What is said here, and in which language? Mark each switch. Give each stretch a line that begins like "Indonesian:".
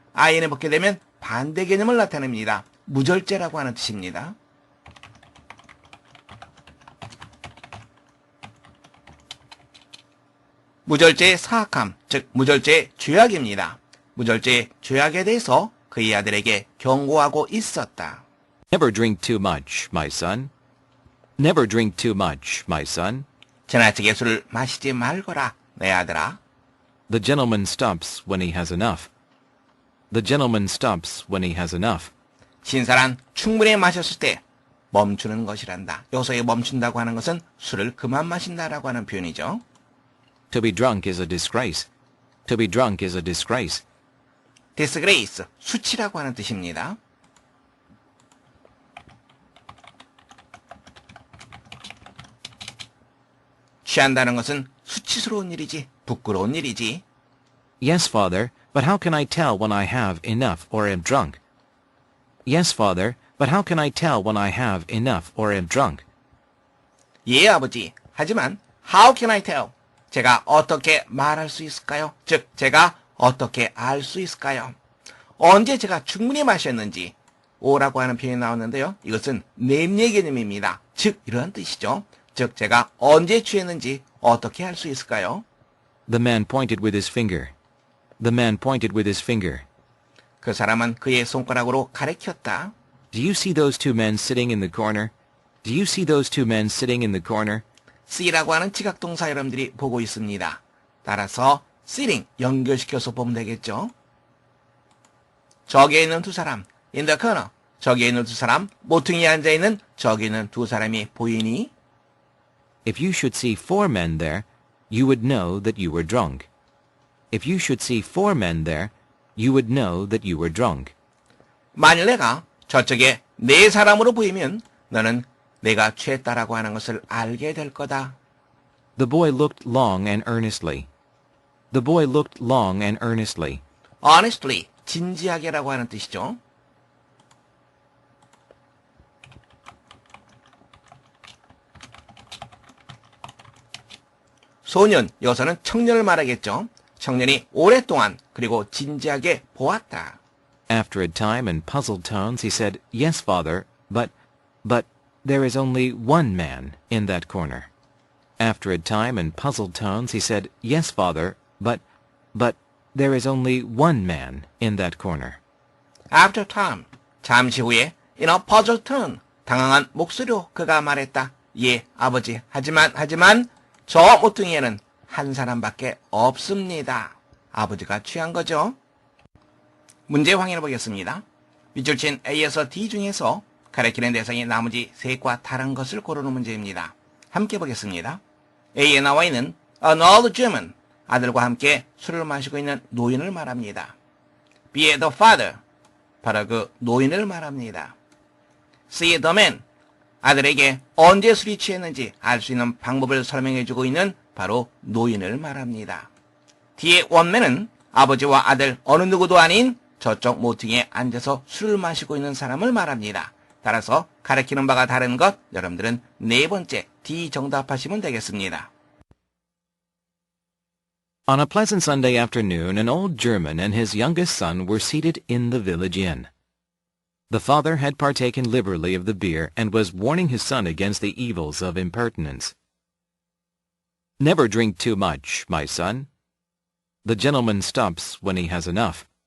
Korean: in을 붙게 되면 반대 개념을 나타냅니다. 무절제라고 하는 뜻입니다. 무절제의 사악함, 즉 무절제의 죄악입니다. 무절제의 죄악에 대해서 그의 아들에게 경고하고 있었다.
English: Never drink too much, my son. Never drink too much, my son.
Korean: 지나치게 술을 마시지 말거라, 내 아들아.
English: The gentleman stops when he has enough. The gentleman stops when he has enough.
Korean: 신사란 충분히 마셨을 때 멈추는 것이란다. 여기서의 멈춘다고 하는 것은 술을 그만 마신다라고 하는 표현이죠.
English: To be drunk is a disgrace. To be drunk is a disgrace.
Korean: disgrace, 수치라고 하는 뜻입니다. 취한다는 것은 수치스러운 일이지, 부끄러운 일이지.
English: Yes, father, but how can I tell when I have enough or am drunk? Yes, father, but how can I tell when I have enough or am drunk?
Korean: 예, 아버지. 하지만
English: how can I tell?
Korean: 제가 어떻게 말할 수 있을까요? 즉, 제가 어떻게 알 수 있을까요? 언제 제가 충분히 마셨는지 오라고 하는 표현이 나오는데요. 이것은 냄새 개념입니다. 즉, 이러한 뜻이죠. 즉, 제가 언제 취했는지 어떻게 할 수 있을까요?
English: The man pointed with his finger. The man pointed with his finger.
Korean: 그 사람은 그의 손가락으로 가리켰다.
English: Do you see those two men sitting in the corner? Do you see those two men sitting in the corner?
Korean: see라고 하는 지각동사 여러분들이 보고 있습니다. 따라서 sitting 연결시켜서 보면 되겠죠. 저기에 있는 두 사람,
English: in the corner.
Korean: 저기에 있는 두 사람, 모퉁이에 앉아있는 저기 있는 두 사람이 보이니?
English: If you should see four men there, you would know that you were drunk. If you should see 4 men there, you would know that you were drunk.
Korean: 만일 내가 저쪽에 4사람으로 보이면 너는 내가 취했다라고 하는 것을 알게 될 거다.
English: The boy looked long and earnestly. The boy looked long and earnestly.
Korean: Honestly, 진지하게라고 하는 뜻이죠. 소년, 여기서는 청년을 말하겠죠. 청년이 오랫동안 그리고 진지하게 보았다.
English: After a time, in puzzled tones, he said, Yes, father, but there is only one man in that corner. After a time, in puzzled tones, he said, Yes, father, but there is only one man in that corner. After time,
Korean: 잠시 후에
English: in a puzzled tone,
Korean: 당황한 목소리로 그가 말했다. 예, 아버지, 하지만 저 모퉁이에는 한 사람밖에 없습니다. 아버지가 취한 거죠. 문제 확인해 보겠습니다. 밑줄 친 A에서 D 중에서 가리키는 대상이 나머지 셋과 다른 것을 고르는 문제입니다. 함께 보겠습니다. A에 나와 있는
English: an old German,
Korean: 아들과 함께 술을 마시고 있는 노인을 말합니다. B의 the father, 바로 그 노인을 말합니다. C의 the man, 아들에게 언제 술이 취했는지 알 수 있는 방법을 설명해주고 있는 바로 노인을 말합니다. D의 원맨은 아버지와 아들 어느 누구도 아닌 저쪽 모퉁이에 앉아서 술을 마시고 있는 사람을 말합니다. 따라서 가리키는 바가 다른 것, 여러분들은 네 번째 D 정답하시면 되겠습니다.
English: On a pleasant Sunday afternoon, an old German and his youngest son were seated in the village inn. The father had partaken liberally of the beer and was warning his son against the evils of impertinence. Never drink too much, my son. The gentleman stops when he has enough.